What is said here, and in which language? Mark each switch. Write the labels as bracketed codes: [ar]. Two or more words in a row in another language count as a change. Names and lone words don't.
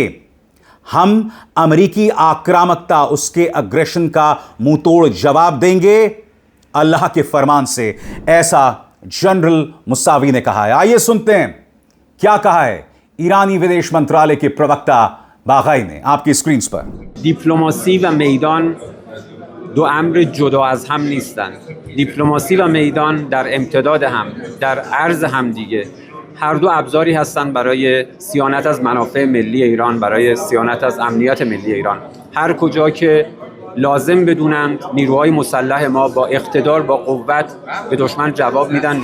[hi] हम अमेरिकी आक्रामकता, उसके अग्रेशन का मुंहतोड़ जवाब देंगे अल्लाह के फरमान से, ऐसा जनरल मुसावी ने कहा है। आइए सुनते हैं क्या कहा है ईरानी विदेश मंत्रालय के प्रवक्ता बागाई ने आपकी स्क्रीन पर। [fa] دیپلماسی و میدان دو امر جدا از هم نیستند. دیپلماسی و میدان در امتداد هم، در عرض هم دیگه، هر دو ابزاری هستند برای صیانت از منافع ملی ایران، برای صیانت از امنیت ملی ایران. هر کجا که لازم بدونند نیروهای مسلح ما با اقتدار، با قوت به دشمن جواب میدن.